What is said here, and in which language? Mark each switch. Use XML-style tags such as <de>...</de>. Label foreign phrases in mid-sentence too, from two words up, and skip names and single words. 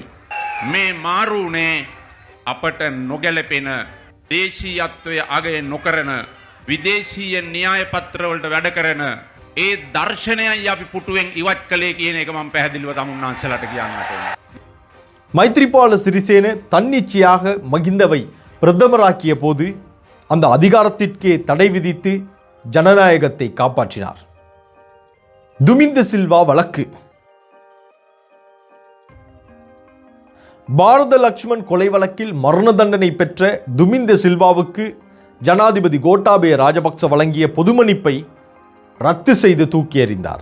<si>මේ මාරුනේ අපට නොගැලපෙන දේශීයත්වය අගය නොකරන විදේශීය න්‍යාය පත්‍රවලට වැඩ කරන ඒ දර්ශනයයි අපි පුටුවෙන් ඉවත් කළේ කියන එක මම පැහැදිලිව තමුන්නාන්සලාට කියන්නට ඕනේ.</si> <ta>மைத்ரிபால சிறிசேன தன்னிச்சையாக மகிந்தவை பிரதமராக்கிய போது அந்த அதிகாரத்திற்கே தடை விதித்து ஜனநாயகத்தை காப்பாற்றினார். துமிந்த சில்வா வழக்கு, பாரத லக்ஷ்மன் கொலை வழக்கில் மரண தண்டனை பெற்ற துமிந்த சில்வாவுக்கு ஜனாதிபதி கோட்டாபய ராஜபக்ச வழங்கிய பொது மன்னிப்பை ரத்து செய்து தூக்கி எறிந்தார்.</ta>